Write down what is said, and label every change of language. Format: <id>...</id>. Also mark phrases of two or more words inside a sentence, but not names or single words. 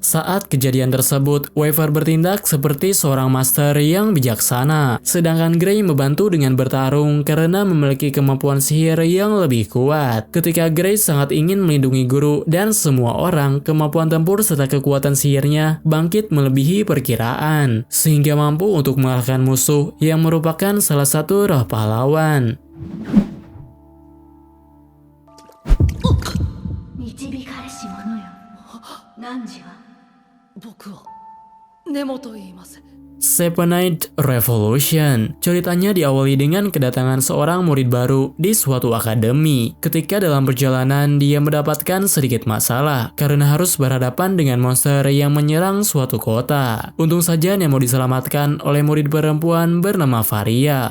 <id>Saat kejadian tersebut, Waver bertindak seperti seorang master yang bijaksana, sedangkan Gray membantu dengan bertarung karena memiliki kemampuan sihir yang lebih kuat. Ketika Gray sangat ingin melindungi guru dan semua orang, kemampuan tempur serta kekuatan sihirnya bangkit melebihi perkiraan, sehingga mampu untuk mengalahkan musuh yang merupakan salah satu roh pahlawan.</id> <ja>導かれし者よ何時は僕は根本と言います</ja> <id>Seventh Revolution. Ceritanya diawali dengan kedatangan seorang murid baru di suatu akademi. Ketika dalam perjalanan dia mendapatkan sedikit masalah karena harus berhadapan dengan monster yang menyerang suatu kota. Untung saja Nemo diselamatkan oleh murid perempuan bernama Varia.</id>